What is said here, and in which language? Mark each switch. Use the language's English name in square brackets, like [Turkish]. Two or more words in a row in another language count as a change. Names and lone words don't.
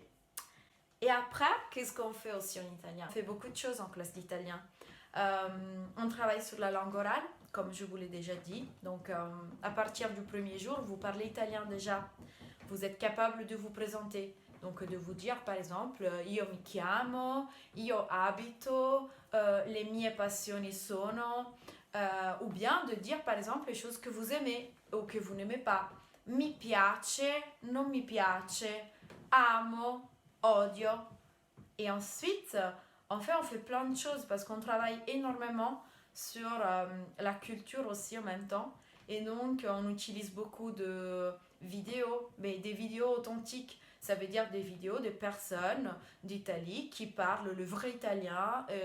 [French] Et après, qu'est-ce qu'on fait aussi en italien? On fait beaucoup de choses en classe d'italien. On travaille sur la langue orale, comme je vous l'ai déjà dit. Donc, à partir du premier jour, vous parlez italien déjà. Vous êtes capable de vous présenter. Donc, de vous dire, par exemple, [Italian] io mi chiamo, io abito, le mie passioni sono. [French] Ou bien de dire, par exemple, les choses que vous aimez ou que vous n'aimez pas. [Italian] Mi piace, non mi piace, amo, odio. [French] Et ensuite, en fait, on fait plein de choses parce qu'on travaille énormément sur la culture aussi en même temps. Et donc, on utilise beaucoup de vidéos, mais des vidéos authentiques. Ça veut dire des vidéos de personnes d'Italie qui parlent le vrai italien.